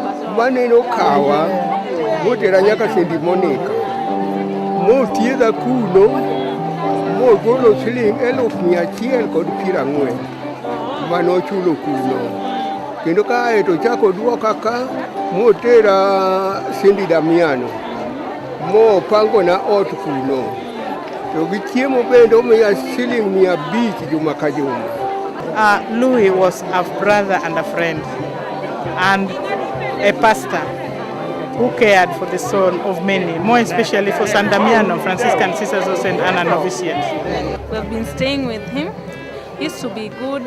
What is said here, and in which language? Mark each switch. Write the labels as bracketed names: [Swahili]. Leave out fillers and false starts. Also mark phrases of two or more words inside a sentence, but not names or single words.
[Luo (Kenya and Tanzania)] maneno kawa motera nyaka St. Monica mothiedha kuno mogolo siling 1,140 manochulo kuno kendo kae to chako duoka ka motera St. Damiano mopango na ot kuno to gi chiemo bende omiya siling 500 juma ka juma. [English] Louis was a brother and a friend and a pastor who cared for the soul of many, more especially for San Damiano, Franciscan Sisters of St. Anna Novitiate. We've been staying with him. He used to be good.